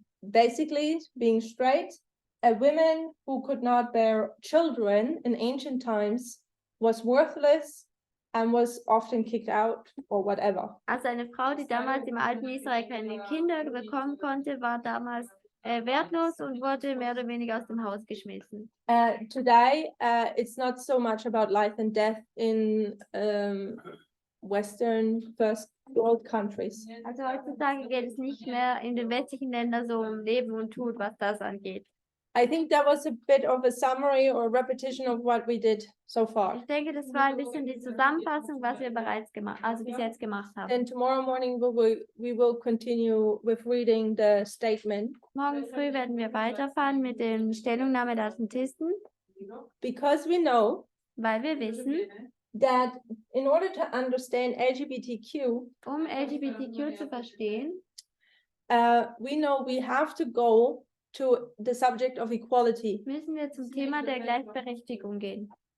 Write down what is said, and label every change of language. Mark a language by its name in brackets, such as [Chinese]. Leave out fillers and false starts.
[English] Basically, being straight, a woman who could not bear children in ancient times was worthless and was often kicked out or whatever. [German] Also eine Frau, die damals im alten Israel keine Kinder bekommen konnte, war damals wertlos und wurde mehr oder weniger aus dem Haus geschmissen. [English] Today, it's not so much about life and death in Western first world countries. [German] Also heutzutage geht es nicht mehr in den westlichen Ländern so um Leben und Tod, was das angeht. [English] I think that was a bit of a summary or repetition of what we did so far. [German] Ich denke, das war ein bisschen die Zusammenfassung, was wir bereits bis jetzt gemacht haben. [English] And tomorrow morning we will continue with reading the statement. [German] Morgen früh werden wir weiterfahren mit der Stellungnahme der Adventisten, [English] Because we know [German] weil wir wissen, [English] that in order to understand LGBTQ, [German] um LGBTQ zu verstehen, [English] we know we have to go to the subject of equality. [German] müssen wir zum Thema der Gleichberechtigung gehen.